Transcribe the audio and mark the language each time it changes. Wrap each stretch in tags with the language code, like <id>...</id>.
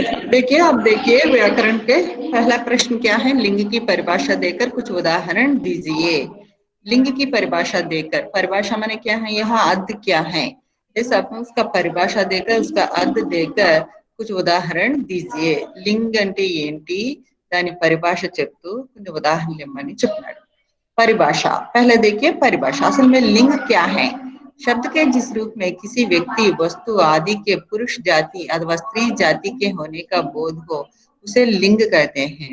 <hi>देखिए आप देखिए व्याकरण के पहला प्रश्न क्या है, लिंग की परिभाषा देकर कुछ उदाहरण दीजिए। लिंग की परिभाषा देकर, परिभाषा माने क्या है, यहाँ अर्थ क्या है, इस अपन उसका परिभाषा देकर उसका अर्थ देकर कुछ उदाहरण दीजिए।</hi> <te>लिंग అంటే ఏంటి దాని పరిభాష చెప్తూ కొన్ని ఉదాహరణలు ఇవ్వమని చెప్పాడు।</te> <hi>परिभाषा पहले देखिए परिभाषा, असल में लिंग क्या है, शब्द के जिस रूप में किसी व्यक्ति वस्तु आदि के पुरुष जाति अथवा स्त्री जाति के होने का बोध हो उसे लिंग कहते हैं।</hi>